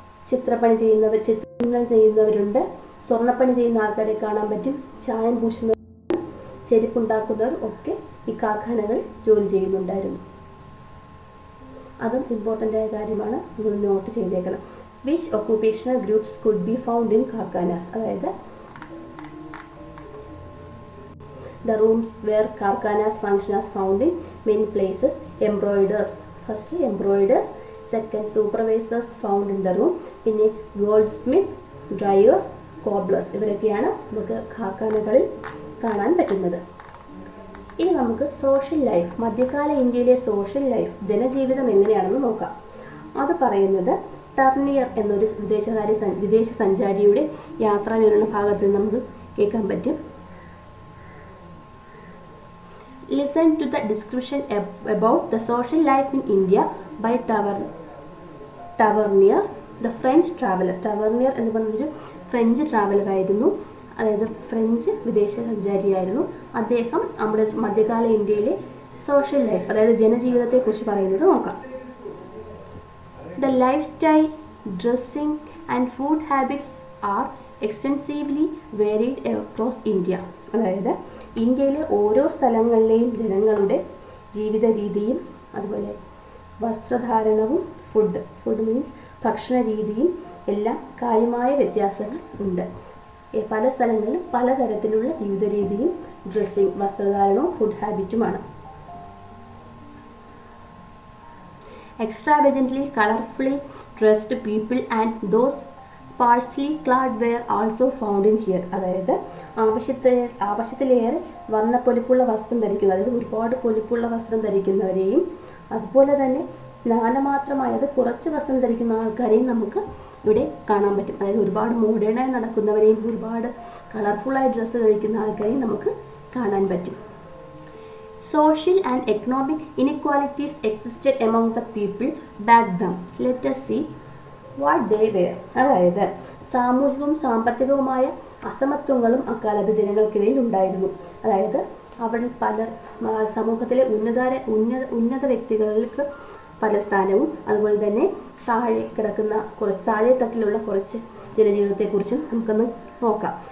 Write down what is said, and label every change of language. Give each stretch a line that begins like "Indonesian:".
Malayalam: ചിത്രപ്പണി ചെയ്യുന്നവരുണ്ട്, സ്വർണ്ണപ്പണി ചെയ്യുന്ന ആൾക്കാരെ കാണാൻ പറ്റും, ചായം പൂശുന്നവർ, ചെരുപ്പുണ്ടാക്കുന്നവർ ഒക്കെ ഈ കാർഖാനകളിൽ ജോലി ചെയ്യുന്നുണ്ടായിരുന്നു. അതും ഇമ്പോർട്ടൻ്റ് ആയ കാര്യമാണ്, നിങ്ങൾ നോട്ട് ചെയ്തേക്കണം.
English: Which occupational groups could be found in karkhanas. അതായത് the rooms where karkhanas function as found in many places. Embroiderers, first embroiderers, second supervisors found in the room, പിന്നെ goldsmith, dryers, cobblers
Malayalam: ഇവരൊക്കെയാണ് നമുക്ക് കാർഖാനകളിൽ കാണാൻ പറ്റുന്നത്. ഇനി നമുക്ക് സോഷ്യൽ ലൈഫ്, മധ്യകാല ഇന്ത്യയിലെ സോഷ്യൽ ലൈഫ് ജനജീവിതം എങ്ങനെയാണെന്ന് നോക്കാം. അത് പറയുന്നത് ടർണിയർ എന്നൊരു വിദേശ സഞ്ചാരിയുടെ യാത്രാവിവരണ ഭാഗത്ത് നമുക്ക് കേൾക്കാൻ പറ്റും.
English: Listen to the description about the social life in India by Tavernier, the French traveler.
Malayalam: Tavernier എന്ന് പറഞ്ഞൊരു ഫ്രഞ്ച് ട്രാവലർ ആയിരുന്നു, അതായത് ഫ്രഞ്ച് വിദേശ സഞ്ചാരിയായിരുന്നു. അദ്ദേഹം നമ്മുടെ മധ്യകാല ഇന്ത്യയിലെ സോഷ്യൽ ലൈഫ് അതായത് ജനജീവിതത്തെക്കുറിച്ച് പറയുന്നത് നോക്കാം.
English: The lifestyle, dressing and food habits are extensively varied across India.
Malayalam: അതായത് ഇന്ത്യയിലെ ഓരോ സ്ഥലങ്ങളിലെയും ജനങ്ങളുടെ ജീവിത രീതിയും അതുപോലെ വസ്ത്രധാരണവും ഫുഡ് മീൻസ് ഭക്ഷണ രീതിയും എല്ലാം കാര്യമായ വ്യത്യാസങ്ങൾ ഉണ്ട്. പല സ്ഥലങ്ങളിലും പലതരത്തിലുള്ള ജീവിത രീതിയും dressing വസ്ത്രധാരണവും food ഹാബിറ്റുമാണ്.
English: Extravagantly, colorfully dressed people and those sparsely clad were also found in here.
Malayalam: അതായത് ആവശ്യത്തിലേറെ വർണ്ണപ്പൊലിപ്പുള്ള വസ്ത്രം ധരിക്കുക, അതായത് ഒരുപാട് പൊലിപ്പുള്ള വസ്ത്രം ധരിക്കുന്നവരെയും അതുപോലെ തന്നെ നാനമാത്രമായത് കുറച്ച് വസ്ത്രം ധരിക്കുന്ന ആൾക്കാരെയും നമുക്ക് ഇവിടെ കാണാൻ പറ്റും. അതായത് ഒരുപാട് മോഡേണായി നടക്കുന്നവരെയും ഒരുപാട് കളർഫുള്ളായി ഡ്രസ്സ് ധരിക്കുന്ന ആൾക്കാരെയും നമുക്ക് കാണാൻ പറ്റും.
English: Social and economic inequalities existed among the people back then. Let us see what they were.
Malayalam: അതായത് സാമൂഹികവും സാമ്പത്തികവുമായ അസമത്വങ്ങളും അക്കാലത്ത് ജനങ്ങൾക്കിടയിൽ ഉണ്ടായിരുന്നു. അതായത് അവിടെ സമൂഹത്തിലെ ഉന്നത വ്യക്തികൾക്ക് പല സ്ഥാനവും അതുപോലെ തന്നെ താഴെ തട്ടിലുള്ള കുറച്ച് ജനജീവിതത്തെക്കുറിച്ചും നമുക്കൊന്ന് നോക്കാം.